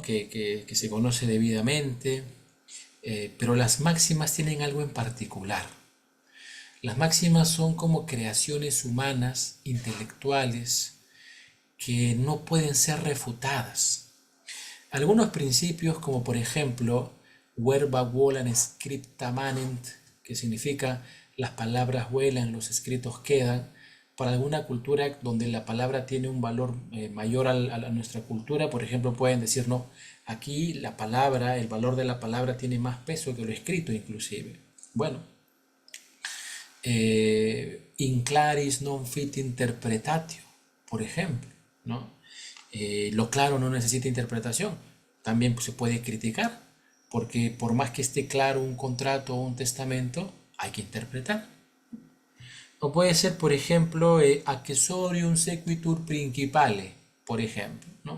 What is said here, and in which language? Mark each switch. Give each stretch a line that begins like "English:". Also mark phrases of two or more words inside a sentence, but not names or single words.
Spanish: que se conoce debidamente, pero las máximas tienen algo en particular. Las máximas son como creaciones humanas, intelectuales, que no pueden ser refutadas. Algunos principios, como por ejemplo,
Latin: verba volan scripta manent,
Spanish: que significa las palabras vuelan, los escritos quedan, para alguna cultura donde la palabra tiene un valor mayor a nuestra cultura, por ejemplo, pueden decir, no, aquí la palabra, el valor de la palabra tiene más peso que lo escrito inclusive. Bueno,
Latin: in claris non fit interpretatio,
Spanish: por ejemplo, ¿no? Lo claro no necesita interpretación. También se puede criticar, porque por más que esté claro un contrato o un testamento, hay que interpretar. O puede ser, por ejemplo,
Latin: accessorium sequitur principale,
Spanish: por ejemplo, ¿no?